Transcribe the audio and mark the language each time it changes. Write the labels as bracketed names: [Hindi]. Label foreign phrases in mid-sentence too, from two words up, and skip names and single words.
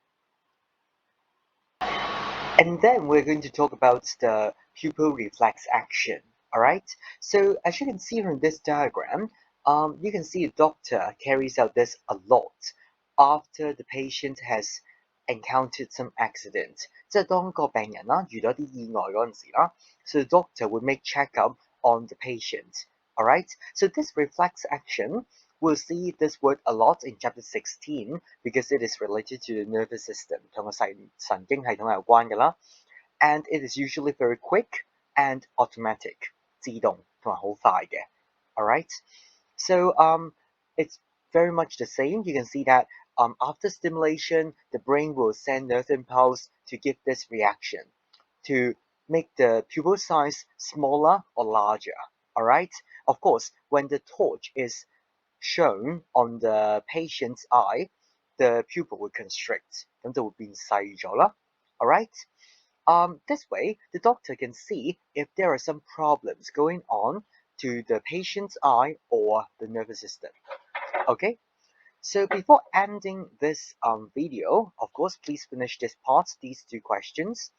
[English] And then we're going to talk about the pupil reflex action. Alright? So as you can see from this diagram, you can see the doctor carries out this a lot after the patient has encountered some accident. [Cantonese] 即係當個病人啦遇到啲意外嗰陣時啦, [English] so the doctor will make checkup on the patient. Alright? So this reflex action, we'll see this word a lot in chapter 16 because it is related to the nervous system, [Cantonese] 同個神經系統有關㗎啦. [English] And it is usually very quick and automatic, [Cantonese] 自動同埋好快嘅. [English] Alright? So it's very much the same. You can see that after stimulation, the brain will send nerve impulse to give this reaction to make the pupil size smaller or larger. Alright? Of course, when the torch is shown on the patient's eye, the pupil will constrict. [Cantonese] 咁就會變細咗啦. [English] Alright? This way, the doctor can see if there are some problems going on to the patient's eye or the nervous system. Okay? So before ending this video, of course, please finish this part, these two questions.